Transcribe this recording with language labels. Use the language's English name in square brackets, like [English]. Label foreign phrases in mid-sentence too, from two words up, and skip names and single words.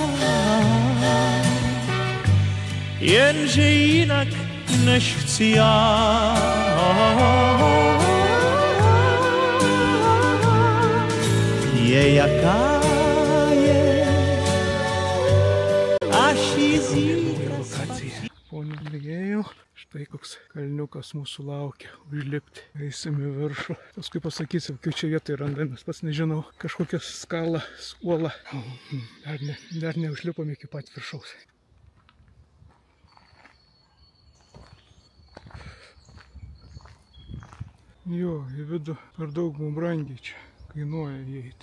[Czech] Jenže jinak, než chci já. Je jaká je, aš jí zítra. [Lithuanian] Ponių mėgėjų, štai koks kalniukas mūsų laukia užlipti. Eisim į viršų. Paskui pasakysim, kaip čia vietai randamės. Pats nežinau, kažkokia skala, uola. Dar neužlipom iki pat viršaus. Jo, į vidų per daug mums brangiai čia kainuoja įeiti.